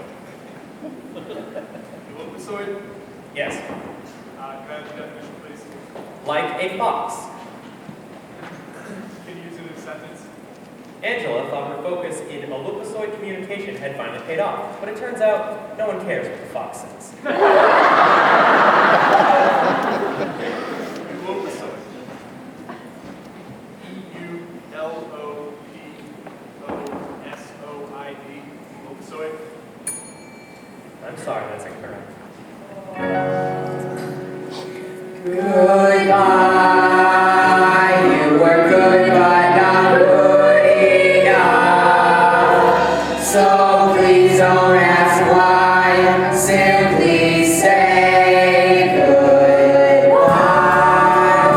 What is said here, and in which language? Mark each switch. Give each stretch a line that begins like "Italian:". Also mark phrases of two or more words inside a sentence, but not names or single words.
English: Ulopasoid? Yes. Can I have the definition, please? Like a fox. Can you use it in a sentence? Angela thought her focus in ulopasoid communication had finally paid off, but it turns out no one cares what the fox says. Ulopasoid. E-U-L-O-P-O-S-O-I-D. Ulopasoid. I'm sorry, that's incorrect. Goodbye. You were good, but not good enough. So please don't ask why. Simply say goodbye.